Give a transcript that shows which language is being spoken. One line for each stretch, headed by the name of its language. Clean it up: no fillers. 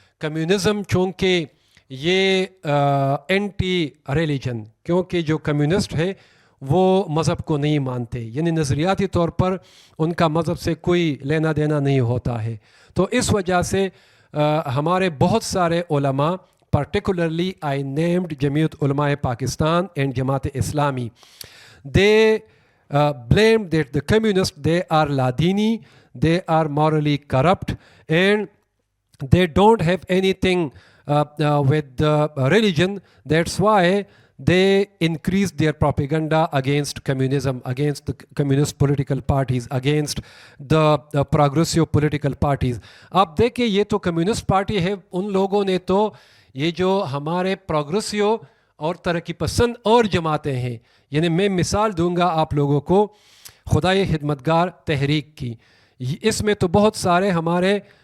Urdu: Communism چونکہ یہ anti religion, کیونکہ جو کمیونسٹ ہے وہ مذہب کو نہیں مانتے, یعنی نظریاتی طور پر ان کا مذہب سے کوئی لینا دینا نہیں ہوتا ہے. تو اس وجہ سے ہمارے بہت سارے علماء,
English: particularly I named Jamiat Ulema Pakistan and Jamaat Islami, they blamed that the communists, they are ladini, they are morally corrupt, and they don't have anything with religion. That's why they increased their propaganda against communism, against the communist political parties, against the progressive political parties.
Urdu: آپ دیکھیں یہ تو communist party ہے, ان لوگوں نے تو یہ جو ہمارے پروگریسیو اور ترقی پسند اور جماعتیں ہیں, یعنی میں مثال دوں گا آپ لوگوں کو خدای خدمتگار تحریک کی, اس میں تو بہت سارے ہمارے